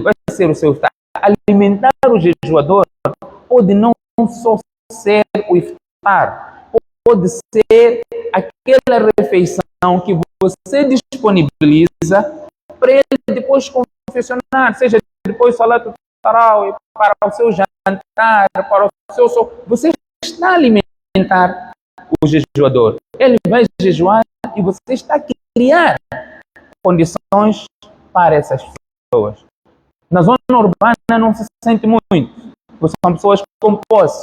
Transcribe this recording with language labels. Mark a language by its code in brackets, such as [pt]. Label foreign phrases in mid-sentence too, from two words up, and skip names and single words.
[pt] Vai ser o seu iftar. Alimentar o jejuador pode não só ser o iftar, pode ser aquela refeição que você disponibiliza para ele depois confessionário, seja depois do [ar] صلاة التراويح, [pt] para o seu jantar, para o seu sono, você está a alimentar o jejuador. Ele vai jejuar e você está a criar condições para essas pessoas. Na zona urbana não se sente muito, porque são pessoas com posse.